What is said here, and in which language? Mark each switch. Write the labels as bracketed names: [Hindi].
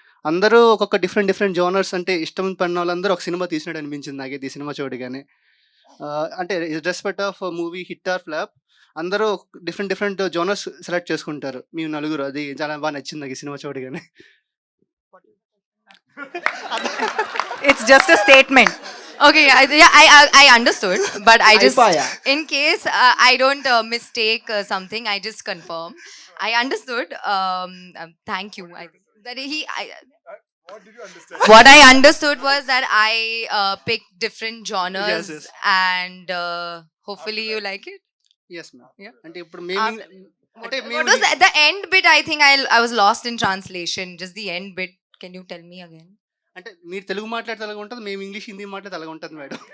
[Telugu] అందరూ ఒక్కొక్క different genres అంటే ఇష్టం పడిన వాళ్ళందరూ ఒక సినిమా తీసినట్టు అనిపించింది నాకు ఈ సినిమా చూడగానే. అంటే [English] respect of movie hit or flop [Telugu] అందరూ డిఫరెంట్ జోనర్స్ సెలెక్ట్ చేసుకుంటారు మీ నలుగురు. అది చాలా బాగా నచ్చింది నాకు ఈ సినిమా చూడగానే. [English] It's just a statement. Okay, I understood, but I just, in case I don't mistake something, I just confirm. I understood. Thank you. I think that What did you understand? what I understood was that I picked different genres, Yes. and hopefully you like it. Yes ma'am. Yeah. [Telugu] అంటే ఇప్పుడు మేము అంటే [English] What was the end bit? I think I was lost in translation. Just the end bit. Can you tell me again? [Telugu] అంటే మీరు తెలుగు మాట్లాడితే అలాగ ఉంటుంది, మేము ఇంగ్లీష్ హిందీ మాట్లాడితే అలాగ ఉంటుంది మేడం.